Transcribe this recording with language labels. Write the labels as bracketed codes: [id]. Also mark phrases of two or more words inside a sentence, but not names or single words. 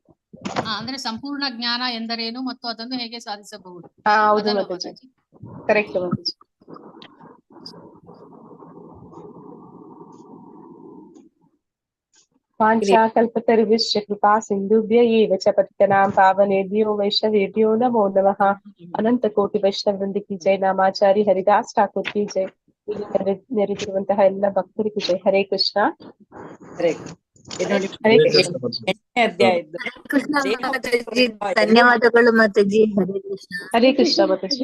[kn] ಅಂದ್ರೆ ಸಂಪೂರ್ಣ ಜ್ಞಾನ ಎಂದರೇನು ಮತ್ತು ಅದನ್ನು ಹೇಗೆ ಸಾಧಿಸಬಹುದು? ಹೌದು ಮಾತಾಜಿ, ಕರೆಕ್ಟ್ ಮಾತಾಜಿ. [sa] ವಾಂಛಾಕಲ್ಪತರುಶ್ಚ ಕೃಪಾ ಸಿಂಧುಭ್ಯ ಏವ ಚ ಪತಿತನಾಂ ಪಾವನೇಭ್ಯೋ ವೈಷ್ಣವೇಭ್ಯೋ ನಮೋ ನಮಃ. [hi] अनंत कोटि वैष्णववृंद की जय, नामाचारी हरिदास ठाकुर की जय, [kn] ನೆರೆದಿರುವಂತಹ ಎಲ್ಲ ಭಕ್ತರಿಗೂ ಜೈ. ಹರೇ ಕೃಷ್ಣ. ಧನ್ಯವಾದಗಳು ಮಾತಾಜಿ. ಹರೇ ಕೃಷ್ಣ. ಹರೇ ಕೃಷ್ಣ ಮಾತಾಜಿ.